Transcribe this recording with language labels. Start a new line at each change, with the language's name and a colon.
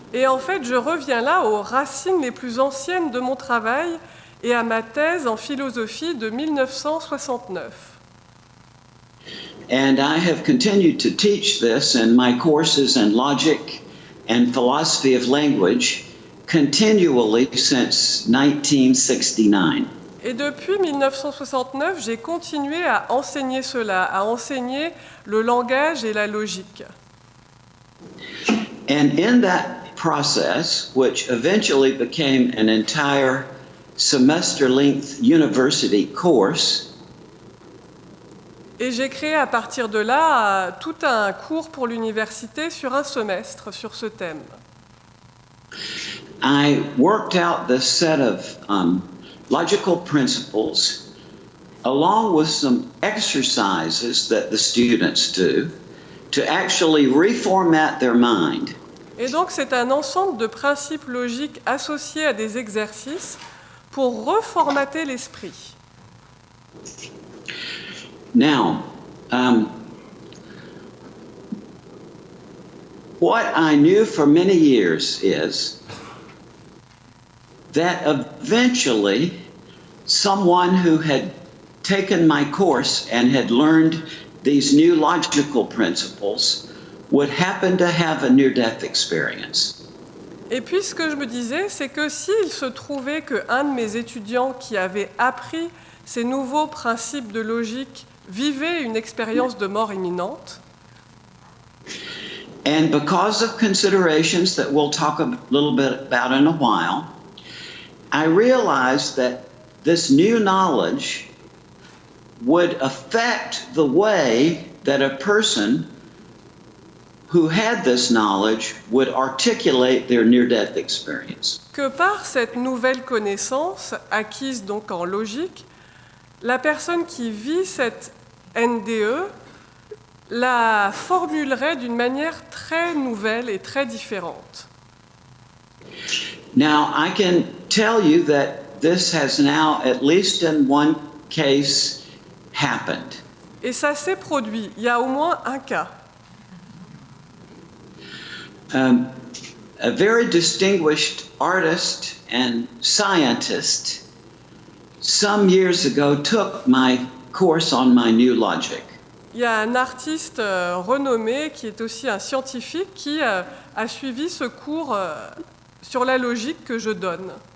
French: Et en fait, je reviens là aux racines les plus anciennes de mon travail et à ma thèse en philosophie de 1969.
English: And I have continued to teach this in my courses in logic and philosophy of language continually since 1969.
French: Et depuis 1969, j'ai continué à enseigner cela, à enseigner le langage et la logique.
English: And in that process, which eventually became an entire semester-length university course,
French: et j'ai créé à partir de là tout un cours pour l'université sur un semestre sur ce thème.
English: I worked out this set of logical principles along with some exercises that the students do to actually reformat their mind.
French: Et donc c'est un ensemble de principes logiques associés à des exercices pour reformater l'esprit.
English: Now, what I knew for many years is that eventually someone who had taken my course and had learned these new logical principles would happen to have a near-death experience.
French: Et puis ce que je me disais, c'est que s'il se trouvait qu'un de mes étudiants qui avait appris ces nouveaux principes de logique vivait une expérience de mort imminente,
English: and because of considerations that we'll talk a little bit about in a while, I realized that this new knowledge would affect the way that a person who had this knowledge would articulate their near-death experience.
French: que par cette nouvelle connaissance, acquise donc en logique, la personne qui vit cette NDE la formulerait d'une manière très nouvelle et très différente.
English: Now, I can tell you that this has now, at least in one case, happened.
French: Et ça s'est produit. Il y a au moins un cas.
English: A very distinguished artist and scientist some years ago took my course on my new logic.
French: Il y a un artiste renommé qui est aussi un scientifique qui a suivi ce cours sur la logique que je donne.